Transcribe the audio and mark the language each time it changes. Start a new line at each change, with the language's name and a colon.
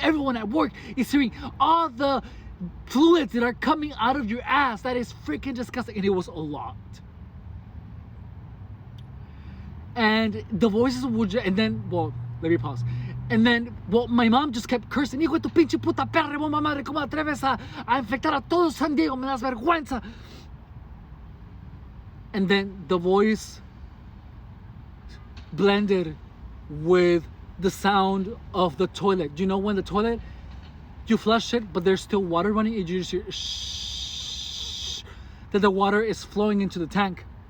English: Everyone at work is hearing all the fluids that are coming out of your ass. That is freaking disgusting. And it was a lot. And the voices would, and then, let me pause. And then, my mom just kept cursing.
Spanish: Hijo de tu pinche puta perra, bomba madre, ¿cómo atreves a infectar a todo San Diego? Me das vergüenza.
English: And then the voice blended with the sound of the toilet. You know when the toilet, you flush it, but there's still water running, and you just hear shh, that the water is flowing into the tank.